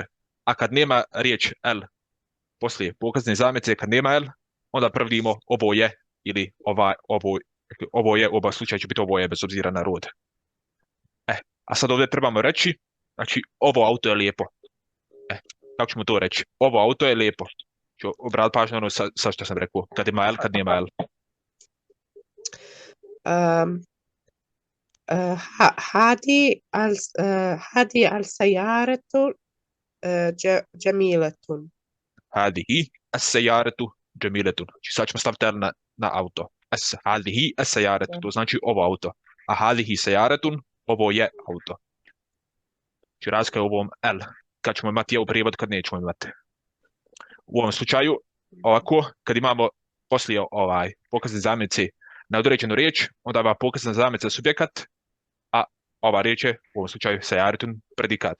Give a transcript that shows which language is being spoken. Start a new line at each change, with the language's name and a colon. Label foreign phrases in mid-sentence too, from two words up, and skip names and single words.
Bosnian: A kad nema riječ el poslije pokazne zamjenice, kad nema el, onda prevodimo ovo je ili ovo je, oba slučaja će biti ovo je bez obzira na rod. A sad ovdje trebamo reći, znači ovo auto je lijepo. Kako ćemo to reći? Ovo auto je lijepo. Ću obratiti pažnju ono sa što sam rekao. Kad ima el, kad nema el.
Arabic: هذي السيارة جميلة. هذه السيارة جميلة.
Bosnian: Znači sad ćemo staviti el na auto.
Arabic: هذه السيارة,
Bosnian: to znači ovo auto. A
Arabic: هذه سيارة,
Bosnian: ovo je auto. Znači razlika je u ovom el. Kad ćemo imati je u prijevod, kad nećemo imati. U ovom slučaju, ovako, kad imamo poslije pokazne zamjenice na određenu riječ, onda ova pokazna zamjenica subjekat, a ova riječ je u ovom slučaju sajaratun predikat.